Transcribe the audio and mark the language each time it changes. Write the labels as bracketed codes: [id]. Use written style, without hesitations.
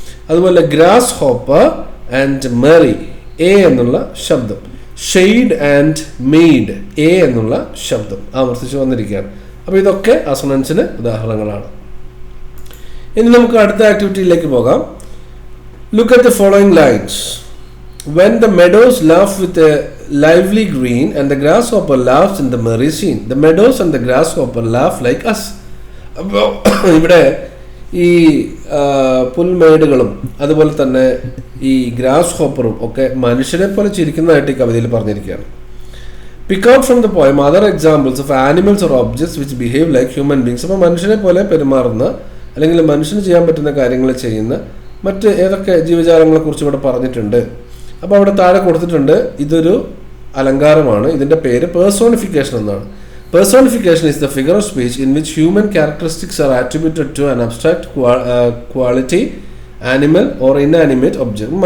[ml] അതുപോലെ grass hopper and Maria, A എന്നുള്ള ശബ്ദം. ഷെയ്ഡ് ആൻഡ് മെയ്ഡ്, എ എന്നുള്ള ശബ്ദം ആവർത്തിച്ചു വന്നിരിക്കുകയാണ്. അപ്പോൾ ഇതൊക്കെ അസോണൻസിന് ഉദാഹരണങ്ങളാണ്. ഇനി നമുക്ക് അടുത്ത ആക്ടിവിറ്റിയിലേക്ക് പോകാം. [en] Look at the following lines. When the meadows laugh with a lively green and the grasshopper laughs in the merry scene. The meadows and the grasshopper laugh like us. [ml] അപ്പോൾ ഇവിടെ ഈ പുൽമേടുകളും അതുപോലെ തന്നെ ഈ ഗ്രാസ് ഹോപ്പറും ഒക്കെ മനുഷ്യരെ പോലെ ചിരിക്കുന്നതായിട്ട് ഈ കവിതയിൽ പറഞ്ഞിരിക്കുകയാണ്. [en] Pick out from the poem other examples of animals or objects which behave like human beings. [ml] അപ്പോൾ മനുഷ്യരെ പോലെ പെരുമാറുന്ന അല്ലെങ്കിൽ മനുഷ്യന് ചെയ്യാൻ പറ്റുന്ന കാര്യങ്ങൾ ചെയ്യുന്ന മറ്റ് ഏതൊക്കെ ജീവജാലങ്ങളെക്കുറിച്ച് ഇവിടെ പറഞ്ഞിട്ടുണ്ട്. അപ്പോൾ അവിടെ താഴെ കൊടുത്തിട്ടുണ്ട്, ഇതൊരു അലങ്കാരമാണ്, ഇതിൻ്റെ പേര് പേഴ്സോണിഫിക്കേഷൻ എന്നാണ്. [en] Personification is the figure of speech in which human characteristics are attributed to an abstract quality, animal or inanimate object.